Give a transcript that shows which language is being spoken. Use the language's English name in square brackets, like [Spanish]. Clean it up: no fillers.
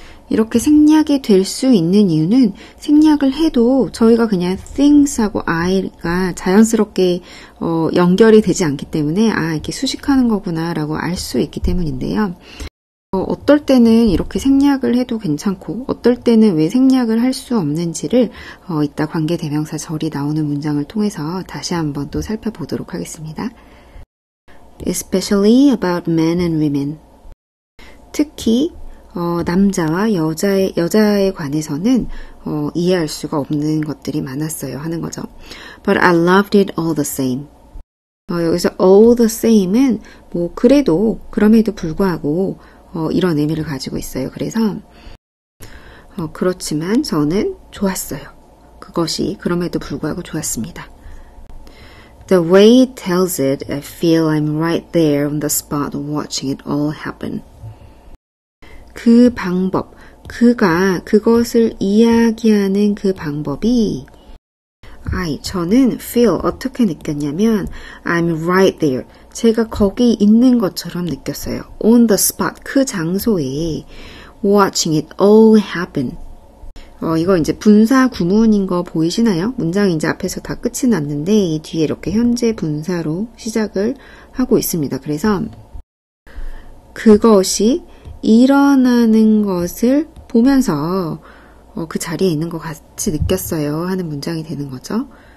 [Korean] 이렇게 생략이 될 수 있는 이유는 생략을 해도 저희가 그냥 things하고 I가 자연스럽게 연결이 되지 않기 때문에 이렇게 수식하는 거구나 라고 알 수 있기 때문인데요. 어떨 때는 이렇게 생략을 해도 괜찮고 어떨 때는 왜 생략을 할 수 없는지를 이따 관계대명사 절이 나오는 문장을 통해서 다시 한번 또 살펴보도록 하겠습니다. [English] Especially about men and women. [Korean] 특히 남자와 여자에 관해서는 이해할 수가 없는 것들이 많았어요 하는 거죠. [English] But I loved it all the same. [Korean] 여기서 all the same은 그럼에도 불구하고 이런 의미를 가지고 있어요. 그래서 그렇지만 저는 좋았어요. 그것이 그럼에도 불구하고 좋았습니다. [English] The way it tells it, I feel I'm right there on the spot watching it all happen. [Korean] 그 방법, 그것을 이야기하는 그 방법이 저는 feel 어떻게 느꼈냐면 [English] I'm right there. [Korean] 제가 거기 있는 것처럼 느꼈어요. [English] On the spot, [Korean] 그 장소에 [English] watching it all happen. [Korean] 이거 이제 분사 구문인 거 보이시나요? 문장이 이제 앞에서 다 끝이 났는데 이 뒤에 이렇게 현재 분사로 시작을 하고 있습니다. 그래서 그것이 일어나는 것을 보면서 그 자리에 있는 것 같이 느꼈어요 하는 문장이 되는 거죠.